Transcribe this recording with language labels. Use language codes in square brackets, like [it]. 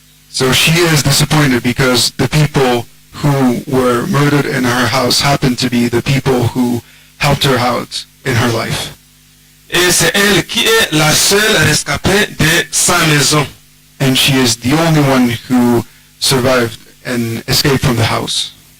[en] So she is disappointed because the people who were murdered in her house happened to be the people who helped her out in her life. [fr] Et c'est elle qui est la seule rescapée de sa maison. [en] And she is the only one who survived and escaped from the house.